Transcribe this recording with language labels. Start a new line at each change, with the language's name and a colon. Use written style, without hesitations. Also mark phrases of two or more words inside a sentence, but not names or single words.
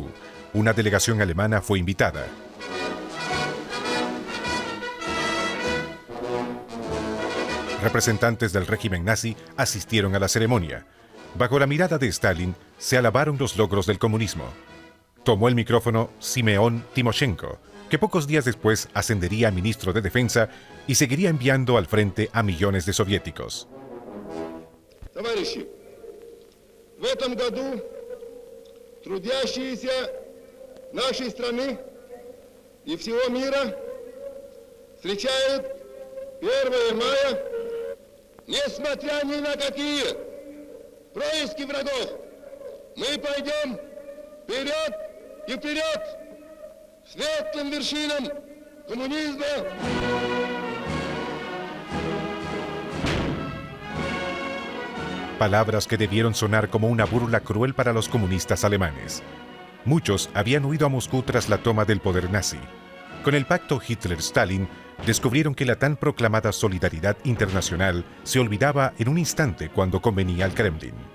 Spanish: Una delegación alemana fue invitada. Representantes del régimen nazi asistieron a la ceremonia. Bajo la mirada de Stalin, se alabaron los logros del comunismo. Tomó el micrófono Simeón Timoshenko, que pocos días después ascendería a ministro de Defensa y seguiría enviando al frente a millones de soviéticos.
Russian: Товарищи, в этом году трудящиеся нашей страны и всего мира встречают 1 мая Несмотря ни на какие происки врагов, мы пойдем вперед и вперед к светлым вершинам коммунизма.
Spanish: Palabras que debieron sonar como una burla cruel para los comunistas alemanes. Muchos habían huido a Moscú tras la toma del poder nazi. Con el pacto Hitler-Stalin, descubrieron que la tan proclamada solidaridad internacional se olvidaba en un instante cuando convenía al Kremlin.